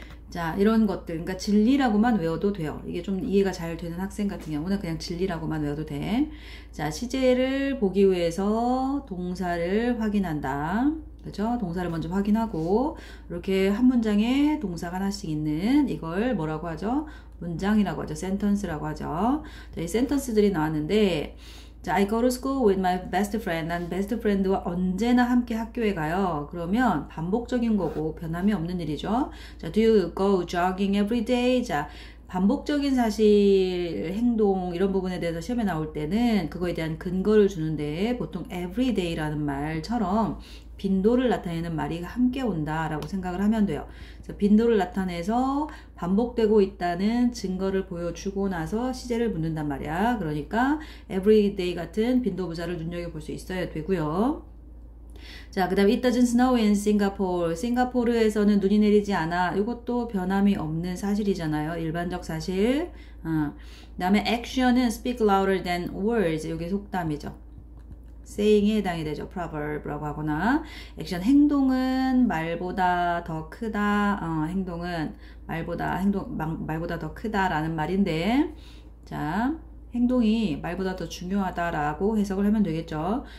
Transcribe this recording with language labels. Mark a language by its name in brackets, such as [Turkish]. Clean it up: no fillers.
[Korean] 자, 이런 것들, 그러니까 진리라고만 외워도 돼요. 이게 좀 이해가 잘 되는 학생 같은 경우는 그냥 진리라고만 외워도 돼. 자, 시제를 보기 위해서 동사를 확인한다. 그죠? 동사를 먼저 확인하고 이렇게 한 문장에 동사가 하나씩 있는 이걸 뭐라고 하죠? 문장이라고 하죠. 센턴스라고 하죠. 자, 이 센턴스들이 나왔는데 자, [English] I go to school with my best friend. [Korean] 난 베스트 프렌드와 언제나 함께 학교에 가요. 그러면 반복적인 거고 변함이 없는 일이죠. 자, [English] do you go jogging every day? [Korean] 자, 반복적인 사실, 행동 이런 부분에 대해서 시험에 나올 때는 그거에 대한 근거를 주는데 보통 every day라는 말처럼 빈도를 나타내는 말이 함께 온다라고 생각을 하면 돼요. 그래서 빈도를 나타내서 반복되고 있다는 증거를 보여주고 나서 시제를 묻는단 말이야. 그러니까 everyday 같은 빈도 부사를 눈여겨볼 수 있어야 되고요. 자, 그 다음에 [English] it doesn't snow in Singapore. [Korean] 싱가포르에서는 눈이 내리지 않아. 이것도 변함이 없는 사실이잖아요. 일반적 사실. 그 다음에 [English] action은 speak louder than words. [Korean] 이게 속담이죠. saying에 해당이 되죠. proverb라고 하거나 액션 행동은 말보다 더 크다. 행동은 말보다 더 크다라는 말인데 자, 행동이 말보다 더 중요하다라고 해석을 하면 되겠죠.